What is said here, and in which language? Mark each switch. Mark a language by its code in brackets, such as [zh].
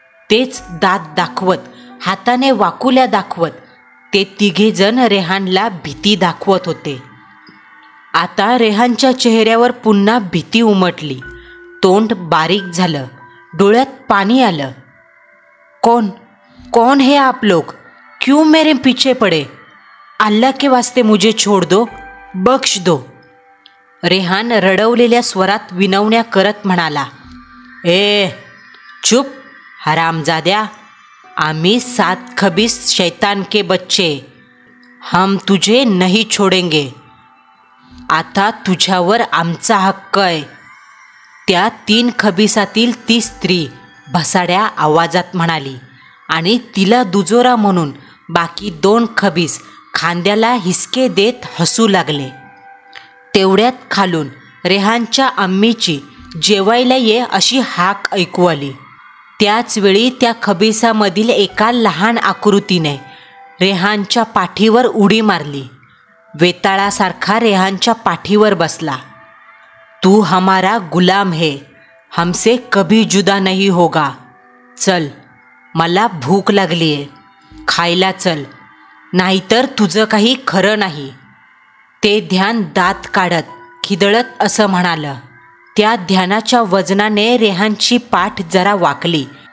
[mr] तेच दात दाखवत, हाताने वाकुल्या दाखवत ते तिघेजण रेहानला भीती दाखवत होते. आता रेहानच्या चेहऱ्यावर पुन्हा भीती उमटली. तोंड बारीक झालं, डोळ्यात पाणी आलं. कोण? [hi] कौन है आप लोग? क्यों मेरे पीछे पड़े? अल्लाह के वास्ते मुझे छोड़ दो, बख्श दो. [mr] रेहान रडवलेल्या स्वरात विनवण्या करत म्हणाला, ए चुप हरामजाद्या, आम्ही 7 खबीस [hi] शैतान के बच्चे, हम तुझे नहीं छोडेंगे. [mr] आता तुझ्यावर आमचा हक्क आहे. त्या 3 खबीसातील ती स्त्री भसाड्या आवाजात म्हणाली आणि तिला दुजोरा म्हणून बाकी 2 खबीस खांद्याला हिसके देत हसू लागले. तेवढ्यात खालून रेहानच्या अम्मीची जेवायला ये अशी हाक ऐकू आली. त्याचवेळी त्या खबीसामधील एका लहान आकृतीने रेहानच्या पाठीवर उडी मारली. वेताळासारखा रेहानच्या पाठीवर बसला. [hi] तू हमारा गुलाम है, हमसे कभी जुदा नहीं होगा. [mr] चल, मला भूक लागली आहे, खायला चल, नाहीतर तुझं काही खरं नाही. ते ध्यान दात काढत खिदळत असं म्हणालं. त्या ध्यानाच्या वजनाने रेहानची पाठ जरा वाकली.